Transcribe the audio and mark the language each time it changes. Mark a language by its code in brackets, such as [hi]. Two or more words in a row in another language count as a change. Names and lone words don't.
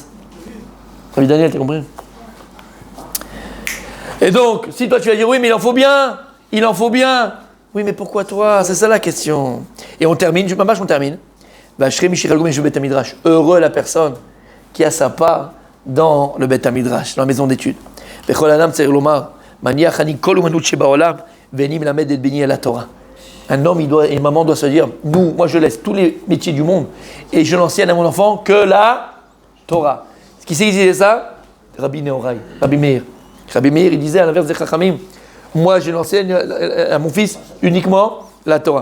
[fr] Rabbi Daniel, t'as compris? Et donc, si toi tu vas dire, oui, mais il en faut bien. Oui, mais pourquoi toi? C'est ça la question. Et on termine, on termine. Heureux la personne qui a sa part dans le [he] בית המדרש, [fr] dans la maison d'études. [he] בכל אדם צריך לומר, מניח אני כל אומנות שבעולם, ואני מלמד את בני לא תורה. [fr] Un homme et une maman doivent se dire, moi je laisse tous les métiers du monde et je n'enseigne à mon enfant que la Torah. Qui c'est qui disait ça? Rabbi Nehorai, Rabbi Meir. Rabbi Meir, il disait à l'inverse des Chachamim, moi je n'enseigne à mon fils uniquement la Torah.